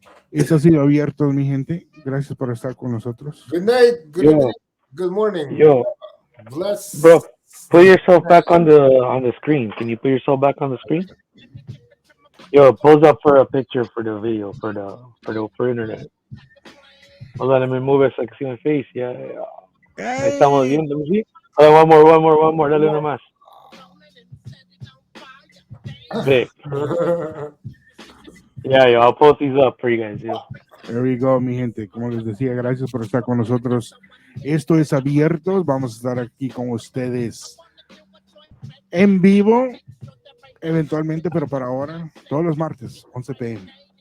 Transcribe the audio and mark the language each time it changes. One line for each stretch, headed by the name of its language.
Spanish: Esto ha sido Abiertos, mi gente. Gracias por estar con nosotros.
English: Good night. Good morning. Yo, Bless. bro. Put yourself back on the screen. Can you put yourself back on the screen? Yo, pose up for a picture for the video for internet. Hold on, let me move it so I can see my face. Yeah, yeah.
Spanish: Ahí estamos
English: Hey, bien. Let me see. Hold on, one more.
Spanish: Dale nomás.
English: Big. Yeah, yo, I'll post these up for you guys, yo. there we go,
Spanish: mi gente. Como les decía, gracias por estar con nosotros. Esto es Abiertos. Vamos a estar aquí con ustedes en vivo, eventualmente, pero para ahora, todos los martes, 11 p.m.